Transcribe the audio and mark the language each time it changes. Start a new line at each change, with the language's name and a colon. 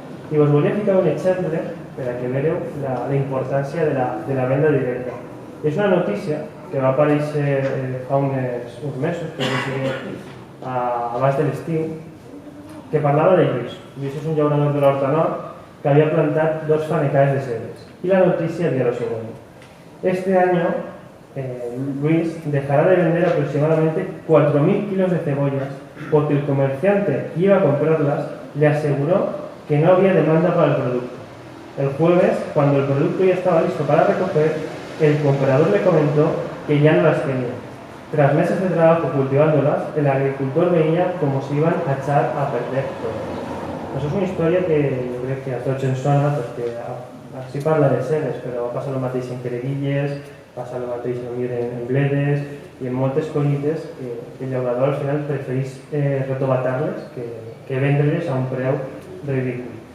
Catalan: I us volia ficar un exemple per a que veureu la importància de la venda directa. És una notícia que va aparèixer fa uns mesos, abans de l'estiu, que parlava de Lluís. Lluís és un llaurador de l'Horta Nord que havia plantat 2 fanecades de cebes.
Spanish: Y la noticia dio lo siguiente. Este año, Luis dejará de vender aproximadamente 4.000 kilos de cebollas porque el comerciante que iba a comprarlas le aseguró que no había demanda para el producto. El jueves, cuando el producto ya estaba listo para recoger, el comprador le comentó que ya no las quería. Tras meses de trabajo cultivándolas, el agricultor veía como se iban a echar a perder todo.
Catalan: Això és una història que jo crec que a tots ens sona, perquè així parla de ceres, però passa el mateix en creguilles, passa el mateix en bledes i en moltes collites que el llaurador al final prefereix retobatar-les que vendre-les a un preu ridícul.